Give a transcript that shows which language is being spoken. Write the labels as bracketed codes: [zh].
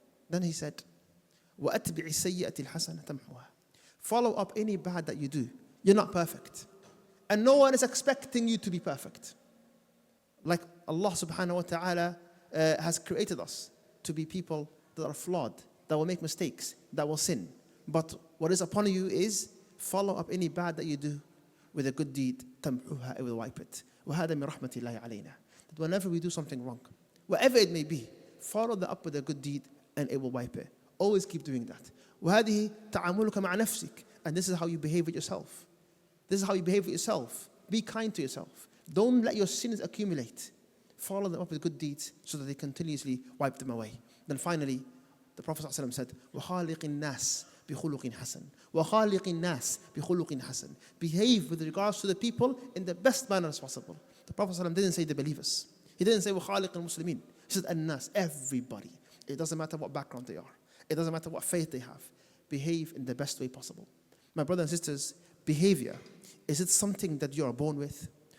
[en] Then he said, [ar] وَأَتْبِعِ السَّيِّئَةِ الْحَسَنَةَ تَمْحُوهَا. [en] Follow up any bad that you do. You're not perfect. And no one is expecting you to be perfect. Like Allah subhanahu wa ta'ala has created us to be people that are flawed, that will make mistakes, that will sin. But what is upon you is follow up any bad that you do with a good deed. تَمْحُوهَا. It will wipe it. [ar] وَهَذَا مِنْ رَحْمَةِ اللَّهِ عَلَيْنَا. [en] That whenever we do something wrong, whatever it may be, follow that up with a good deed and it will wipe it. Always keep doing that. [ar] وَهَذِهِ تَعَامُلُكَ مَعَ نَفْسِكَ. [en] And this is how you behave with yourself. This is how you behave with yourself. Be kind to yourself. Don't let your sins accumulate. Follow them up with good deeds so that they continuously wipe them away. Then finally, the Prophet ﷺ said, [ar] وَخَالِقِ النَّاسِ بِخُلُقٍ حَسَنٍ وَخَالِقِ النَّاسِ بِخُلُقٍ حَسَنٍ. [en] Behave with regards to the people in the best manner as possible. The Prophet ﷺ didn't say the believers. He didn't say [ar] وَخَالِقِ الْمُسْلِمِينَ. [en] He said النَّاسِ, everybody. It doesn't matter what background they are. It doesn't matter what faith they have. Behave in the best way possible. My brothers and sisters, behavior, is it something that you are born with?